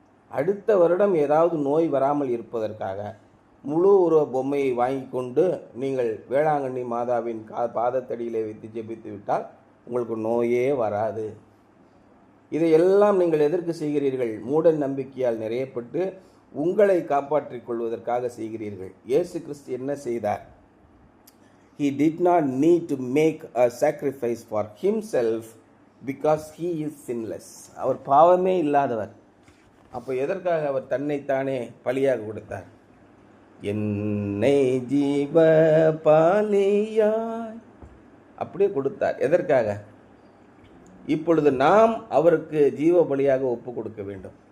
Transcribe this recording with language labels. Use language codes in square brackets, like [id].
[ta] அடுத்த வருடம் ஏதாவது நோய் வராமல் இருப்பதற்காக முழு உருவ பொம்மையை வாங்கி கொண்டு நீங்கள் வேளாங்கண்ணி மாதாவின் பாதத்தடியிலே வைத்து ஜெபித்து விட்டால் உங்களுக்கு நோயே வராது. இதையெல்லாம் நீங்கள் எதற்கு செய்கிறீர்கள்? மூட நம்பிக்கையால் நிறையப்பட்டு உங்களை காப்பாற்றிக் கொள்வதற்காக செய்கிறீர்கள். இயேசு கிறிஸ்து என்ன செய்தார்? [en] He did not need to make a sacrifice for himself because he is sinless. [ta] அவர் பாவமே இல்லாதவர். அப்போ எதற்காக அவர் தன்னைத்தானே பலியாக கொடுத்தார்? என்னை ஜீவ பலியாய் அப்படியே கொடுத்தார். எதற்காக? இப்பொழுது நாம் அவருக்கு ஜீவ பலியாக ஒப்பு கொடுக்க வேண்டும்.